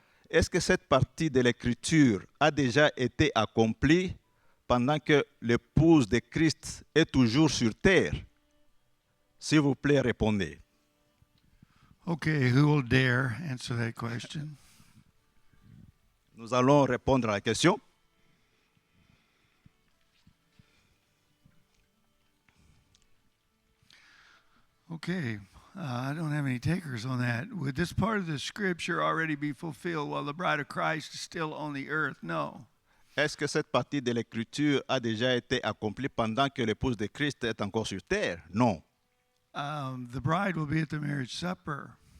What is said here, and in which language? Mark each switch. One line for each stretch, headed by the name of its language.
French: Est-ce que cette partie de l'Écriture a déjà été accomplie pendant que l'épouse de Christ est toujours sur terre? S'il vous plaît, répondez.
English: Okay, who will dare answer that question?
French: Nous allons répondre à la question.
English: Okay, I don't have any takers on that. Would this part of the scripture already be fulfilled while the bride of Christ is still on the earth? No.
French: Est-ce que cette partie de l'Écriture a déjà été accomplie pendant que l'épouse de Christ est encore sur terre? Non.
English: The bride will be at the marriage supper.